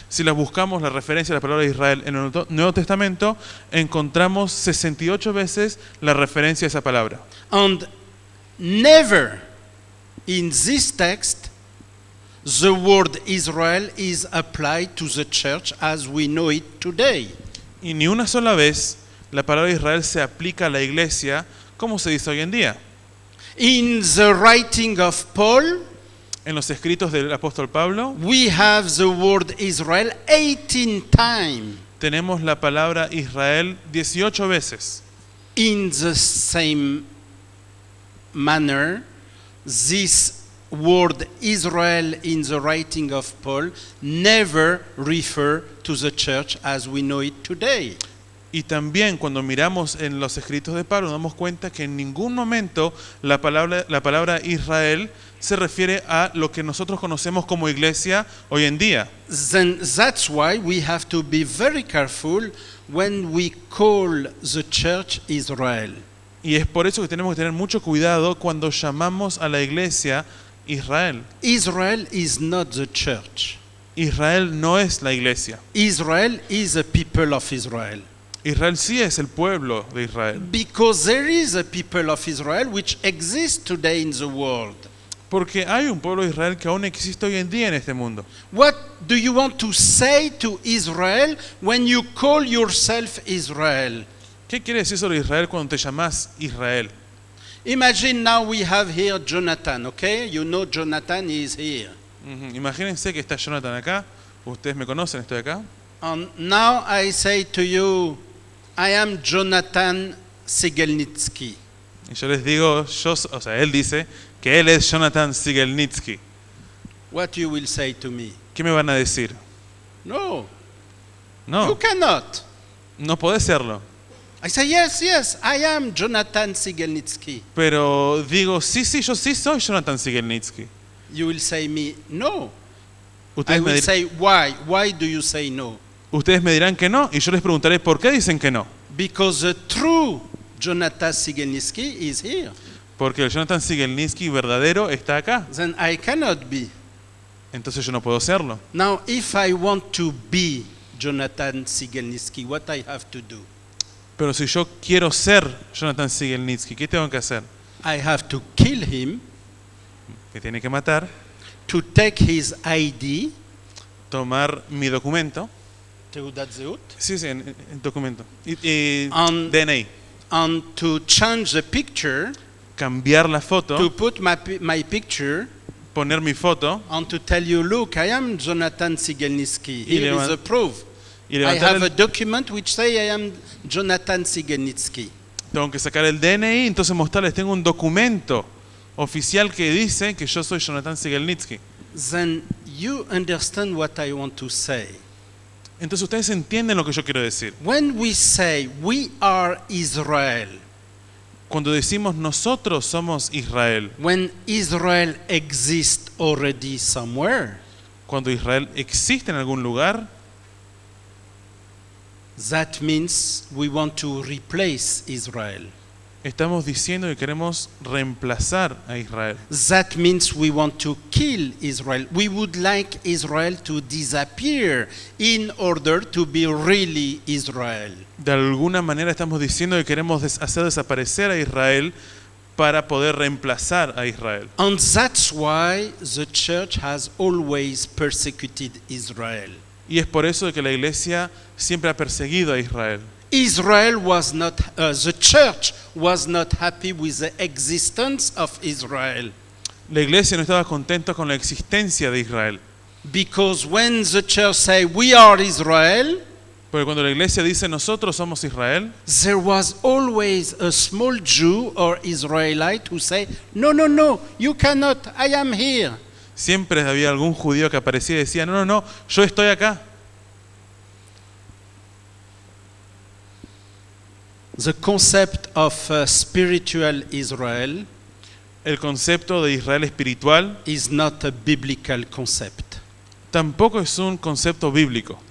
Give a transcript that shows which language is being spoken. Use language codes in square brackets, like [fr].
[es] si la buscamos la referencia a la palabra Israel en el Nuevo Testamento, encontramos 68 veces la referencia a esa palabra. [en] And never in this text the word Israel is applied to the church as we know it today. [es] Y ni una sola vez la palabra Israel se aplica a la iglesia como se dice hoy en día. [en] In the writing of Paul, [es] En los escritos del apóstol Pablo [en] we have the word Israel 18 times. [es] tenemos la palabra Israel 18 veces. [en] In the same manner, this word Israel in the writing of Paul never refer to the church as we know it today. [es] Y también cuando miramos en los escritos de Pablo, nos damos cuenta que en ningún momento la palabra Israel se refiere a lo que nosotros conocemos como iglesia hoy en día. [en] Then that's why we have to be very careful when we call the church Israel. [es] Y es por eso que tenemos que tener mucho cuidado cuando llamamos a la iglesia Israel. [en] Israel is not the church. [es] Israel no es la iglesia. [en] Israel is the people of Israel. [es] Israel sí es el pueblo de Israel. [en] Because there is a people of Israel which exists today in the world. [es] Porque hay un pueblo de Israel que aún existe hoy en día en este mundo. [en] What do you want to say to Israel when you call yourself Israel? [es] ¿Qué quiere decir sobre Israel cuando te llamas Israel? [en] Imagine now we have here Jonathan, okay? You know Jonathan is here. [es] Imagínense que está Jonathan acá. Ustedes me conocen, estoy acá. [en] And now I say to you, I am Jonathan Sigelnitsky. [es] Y yo les digo, él dice que él es Jonathan Sigelnitsky. [en] What you will say to me? [es] ¿Qué me van a decir? [en] No, you [es] No, [en] cannot. [es] no podés serlo. [en] I say, yes, I am Jonathan Sigelnitsky. [es] Pero digo, sí, yo sí soy Jonathan Sigelnitsky. [en] You will say me, no. I [es] Ustedes me, [en] will [es] dir- [en] say, why? Why do you say no? [es] ustedes me dirán que no y yo les preguntaré por qué dicen que no. [en] Because the true Jonathan Sigelnitsky is here. [es] Porque el Jonathan Sigelnitsky verdadero está acá. [en] Then I cannot be. [es] Entonces yo no puedo serlo. [en] Now, if I want to be Jonathan Sigelnitsky, what I have to do? [es] Pero si yo quiero ser Jonathan Sigelnitsky, ¿qué tengo que hacer? [en] I have to kill him, [es] Que tiene que matar, [en] to take his ID, [es] tomar mi documento. [he] Teudat Zehut, [es] Sí, en documento. Y DNI. [en] and to change the picture, [es] Cambiar la foto, [en] to put my picture, [es] poner mi foto [en] and to tell you, look, I am Jonathan Sigelnitsky. [es] Y [en] Here is [es] levan- [en] the proof. [es] y [en] I [es] levantar [en] have a [es] el, [en] document which say I am Jonathan Sigelnitsky. [es] tengo que sacar el DNI, entonces mostrarles, tengo un documento oficial que dice que yo soy Jonathan Sigelnitsky. [en] Then you understand what I want to say. [es] Entonces ustedes entienden lo que yo quiero decir. [en] When we say we are Israel, [es] Cuando decimos nosotros somos Israel, [en] when Israel exists already somewhere, [es] cuando Israel existe en algún lugar, [en] that means we want to replace Israel. [es] estamos diciendo que queremos reemplazar a Israel. [en] That means we want to kill Israel. We would like Israel to disappear in order to be really Israel. [es] De alguna manera estamos diciendo que queremos hacer desaparecer a Israel para poder reemplazar a Israel. [en] And that's why the church has always persecuted Israel. [es] Y es por eso de que la iglesia siempre ha perseguido a Israel. [en] Israel was not, the church was not happy with the existence of Israel. [es] La iglesia no estaba contenta con la existencia de Israel. [en] Because when the church say we are Israel, [es] Porque cuando la iglesia dice nosotros somos Israel, [en] there was always a small Jew or Israelite who say, no, you cannot, I am here. [es] siempre había algún judío que aparecía y decía, no, yo estoy acá. [en] The concept of spiritual Israel [es] El concepto de Israel espiritual [en] is not a biblical concept. [es] tampoco es un concepto bíblico.